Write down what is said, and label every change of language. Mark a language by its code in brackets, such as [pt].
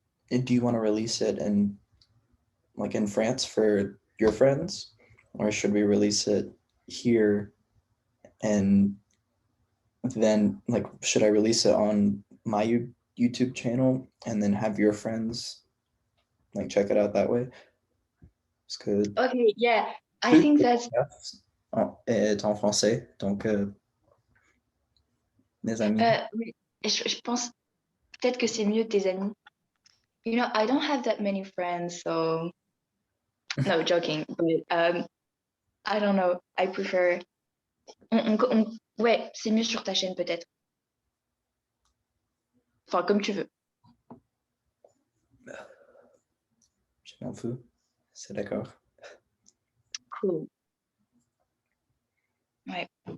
[en] Do you want to release it in France for your friends? Or should we release it here and then should I release it on my YouTube channel and then have your friends check it out that way? [fr] Parce que [en] Okay, yeah. I think that's [fr] est en français, donc mes amis. oui, je pense peut-être que c'est mieux tes amis. [en] You know, I don't have that many friends, so no, joking, but I don't know. I prefer. [fr] Ouais, c'est mieux sur ta chaîne peut-être. Enfin, comme tu veux. Je m'en fous, c'est d'accord. [en] Cool. [fr] Ouais.